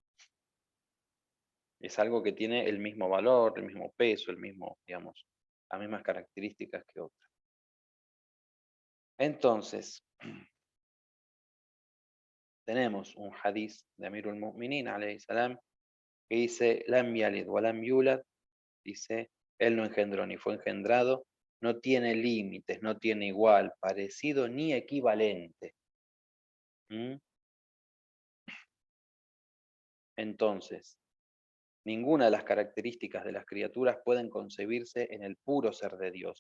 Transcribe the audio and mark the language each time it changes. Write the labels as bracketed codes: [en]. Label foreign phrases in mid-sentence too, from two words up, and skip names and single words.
[es] Es algo que tiene el mismo valor, el mismo peso, el mismo, digamos, las mismas características que otras. Entonces, tenemos un hadith de Amirul Mu'minin, [ar] عليه السلام, [es] que dice, [ar] لم يلد ولم يولد, [es] dice, él no engendró ni fue engendrado, no tiene límites, no tiene igual, parecido ni equivalente. ¿Mm? Entonces, ninguna de las características de las criaturas pueden concebirse en el puro ser de Dios.